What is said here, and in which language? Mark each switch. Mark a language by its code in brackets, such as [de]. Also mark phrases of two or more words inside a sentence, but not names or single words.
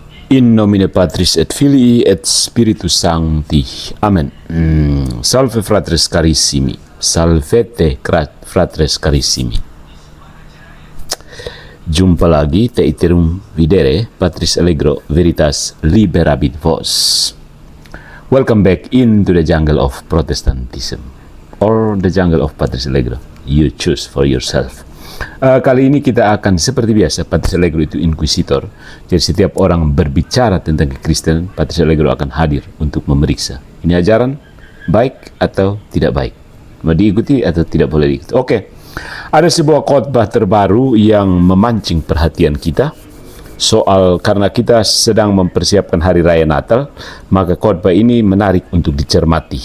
[la] In nomine Patris et Filii et Spiritus Sancti. Amen. Salve fratres carissimi. Salvete fratres carissimi. [id] Jumpa lagi, [la] te iterum videre, Patris Allegro Veritas Liberabit Vos. [en] Welcome back into the jungle of Protestantism, or the jungle of Patris Allegro. You choose for yourself. [id] Kali ini kita akan seperti biasa, Patris Allegro itu inquisitor. Jadi setiap orang berbicara tentang kekristenan, Patris Allegro akan hadir untuk memeriksa. Ini ajaran baik atau tidak baik, mau diikuti atau tidak boleh diikuti. Oke. Ada sebuah khotbah terbaru yang memancing perhatian kita soal, karena kita sedang mempersiapkan hari raya Natal, maka khotbah ini menarik untuk dicermati.